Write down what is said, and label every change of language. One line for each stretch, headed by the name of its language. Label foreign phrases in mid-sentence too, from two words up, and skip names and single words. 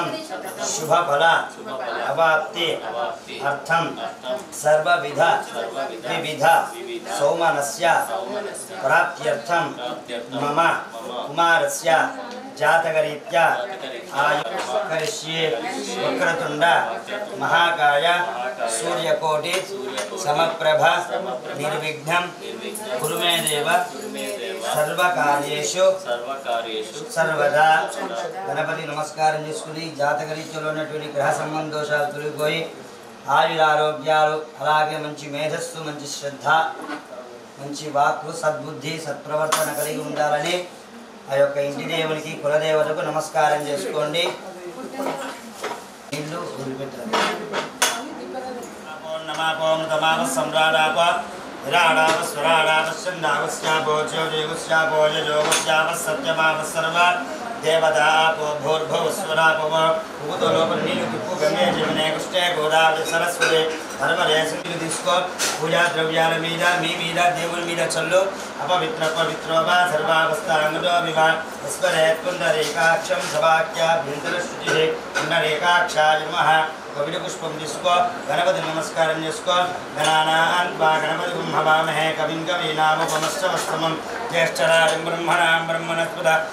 Sanskrit: शुभफल अवाप्ति अर्थं सर्वविध विविध सौमनस्य प्राप्त्यर्थं मम कुमारस्य जातकरीत्या आयु करिष्ये वक्रतुंड महाकाय सूर्यकोटि समप्रभ निर्विघ्नं कुरु मे देव सर्वकार्येषु सर्वदा गणपति नमस्कारं
Telugu: చేసుకుని జాతకరీత్యాలో ఉన్నటువంటి గ్రహ సంబంధ దోషాలు తొలగిపోయి ఆయురారోగ్యాలు అలాగే మంచి మేధస్సు మంచి శ్రద్ధ మంచి వాక్కు సద్బుద్ధి సత్ప్రవర్తన కలిగి ఉండాలని ఆ యొక్క ఇంటి దేవునికి కులదేవతకు నమస్కారం చేసుకోండి. ఇల్లు వదిలిపెట్టాలి.
Sanskrit: ఓం నమః తమావ సమ్రాడాప విరాడాప స్వరాడాప చందావస్యాపో జ్యోతివస్యాపో యోగస్యాప సత్యమావ సర్వ देवतापो भूर्भुवस्वरापो भूतलोक नील तिप्पु गंगे जमुने कृष्णे गोदावरी सरस्वती धर्मरे सिंधु
Telugu: తీసుకో పూజా ద్రవ్యాల మీద మీ మీద దేవుని మీద చల్లు
Sanskrit: అపవిత్ర పవిత్రోవా సర్వావస్థాంగదో వివా విస్మరేత్ పుండరీకాక్షం సవాక్య భిందరశ్రుతి పుండరీకాక్షాయ నమః
Telugu: కవిడి పుష్పం తీసుకో గణపతి నమస్కారం చేసుకో
Sanskrit: గణానాన్వా గణపతి బ్రహ్మవామహే కవిం కవీనాముపమశ్రవస్తమం జ్యేష్ఠరాజం బ్రహ్మణాం బ్రహ్మణస్పద